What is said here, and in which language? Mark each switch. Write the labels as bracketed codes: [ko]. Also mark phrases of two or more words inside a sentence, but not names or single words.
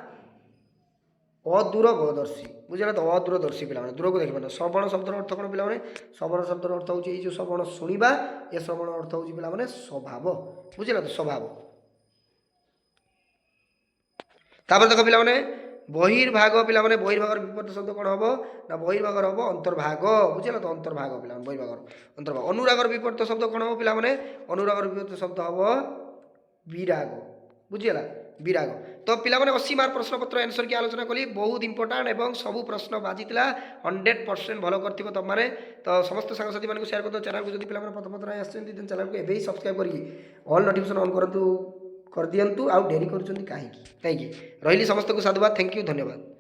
[or] ଅଦୂରଦର୍ଶୀ ବୁଝିଗଲା ତ ଅଦୂରଦର୍ଶୀ ପିଲାମାନେ ଦୂରକୁ ଦେଖିପାରୁନ ଶ୍ରବଣ ଶବ୍ଦର ଅର୍ଥ କ'ଣ ପିଲାମାନେ ଶ୍ରବଣ ଶବ୍ଦର ଅର୍ଥ ହେଉଛି ଏଇ ଯେଉଁ ଶ୍ରବଣ ଶୁଣିବା ଏ ଶ୍ରବଣ ଅର୍ଥ ହେଉଛି ପିଲାମାନେ ସ୍ୱଭାବ ବୁଝିଲା ତ ସ୍ୱଭାବ ତାପରେ ଦେଖ ପିଲାମାନେ বহির্ভাগ পিলাମାନେ বহির্ভাগର ବିପରୀତ ଶବ୍ଦ କ'ଣ ହେବ ନା ବହିର୍ଭାଗର ହେବ ଅନ୍ତର୍ଭାଗ ବୁଝିଲ ତ ଅନ୍ତର୍ଭାଗ ପିଲାମାନେ ବହିର୍ଭାଗର ଅନ୍ତର୍ଭାଗ ଅନୁରାଗର ବିପରୀତ ଶବ୍ଦ କ'ଣ ହେବ ପିଲାମାନେ ଅନୁରାଗର ବିପରୀତ ଶବ୍ଦ ହେବ ବିରାଗ ବୁଝିଗଲା ବିରାଗ ତ ପିଲାମାନେ 80 ମାର୍କ ପ୍ରଶ୍ନପତ୍ର ଆନ୍ସର କି ଆଲୋଚନା କଲି ବହୁତ ଇମ୍ପୋର୍ଟାଣ୍ଟ ଏବଂ ସବୁ ପ୍ରଶ୍ନ ବାଜିଥିଲା 100% ଭଲ କରିଥିବ ତୁମମାନେ ତ ସମସ୍ତ ସାଙ୍ଗସାଥୀମାନଙ୍କୁ ସେୟାର କରିଦିଅ ଚ୍ୟାନେଲକୁ ଯଦି ପିଲାମାନେ ପ୍ରଥମ ଥର ଆସିଛନ୍ତି ଦେନ୍ ଚ୍ୟାନେଲକୁ ଏବେ ହିଁ ସବସ୍କ୍ରାଇବ୍ କରିକି [en] all notification on [or] କରନ୍ତୁ କରିଦିଅନ୍ତୁ ଆଉ ଡେରି କରୁଛନ୍ତି କାହିଁକି ରହିଲି ସମସ୍ତଙ୍କୁ ସାଧୁବାଦ [en] thank you [or] ଧନ୍ୟବାଦ।